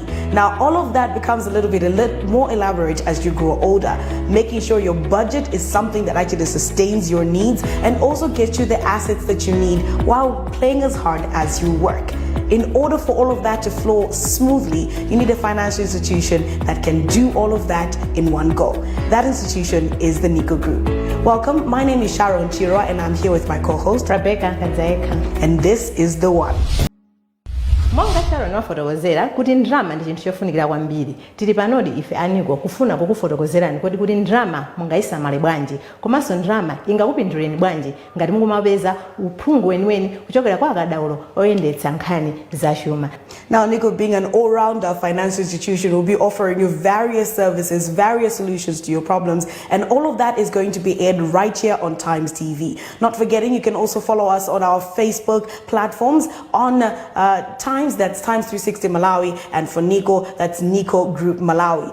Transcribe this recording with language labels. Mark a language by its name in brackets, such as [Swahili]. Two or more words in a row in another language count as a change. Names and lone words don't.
[English] Now, all of that becomes a little more elaborate as you grow older, making sure your budget is something that actually sustains your needs and also gets you the assets that you need while playing as hard as you work. In order for all of that to flow smoothly, you need a financial institution that can do all of that in one go. That institution is the Nico Group. Welcome, my name is Sharon Chirwa and I'm here with my co-host Rebecca Kadzeka. And this is The One. [Nyanja] Monga Sharon wafotokozera kuti ndrama ndi chinthu chofunikira kwambiri. Tili panodi ife aniko kufuna kukufotokozerani kuti ndrama mungayisamale bwanji, komanso ndrama ingakupinduleni bwanji ngati mungumapeza uphungu weniweni kuchokera kwa akadaulo oyendetsa nkhani za chuma. [English] Now, Nico, being an all-rounder financial institution, will be offering you various services, various solutions to your problems, and all of that is going to be aired right here on Times TV. Not forgetting, you can also follow us on our Facebook platforms on Times, that's Times 360 Malawi, and for Nico, that's Nico Group Malawi.